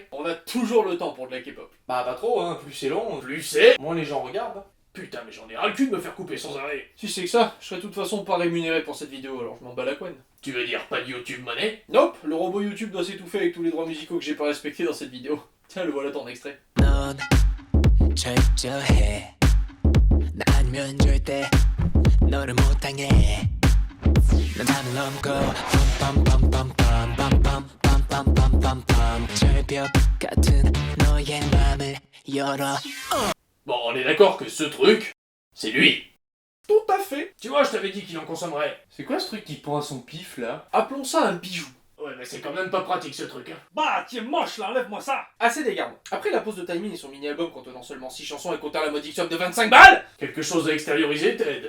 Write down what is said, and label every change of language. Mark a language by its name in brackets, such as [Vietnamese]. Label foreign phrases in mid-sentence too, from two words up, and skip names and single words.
[French] On a toujours le temps pour de la K-pop. Bah pas trop, hein, plus c'est long, plus c'est... moins les gens regardent. Putain, mais j'en ai ras le cul de me faire couper sans arrêt. Si c'est que ça, je serais de toute façon pas rémunéré pour cette vidéo, alors je m'en bats la couenne. Tu veux dire pas de [English] YouTube money? [French] Nope, le robot YouTube doit s'étouffer avec tous les droits musicaux que j'ai pas respectés dans cette vidéo. Tiens, le voilà ton extrait. [Korean] 철저해 나 아니면 절대 너를 못 당해 난 하늘 넘고 빰빰빰빰빰빰빰빰빰빰빰빰 절벽 같은 너의 맘을 열어 [French] On est d'accord que ce truc, c'est lui. Tout à fait. Tu vois, je t'avais dit qu'il en consommerait. C'est quoi ce truc qui pend à son pif, là? Appelons ça un bijou. Ouais, mais c'est quand même pas pratique, ce truc, hein. Bah, tu es moche là, enlève-moi ça. Assez d'égarement. Après la pause de timing et son mini-album contenant seulement 6 chansons et comptant la modique somme de 25 balles, quelque chose à extérioriser, Ted.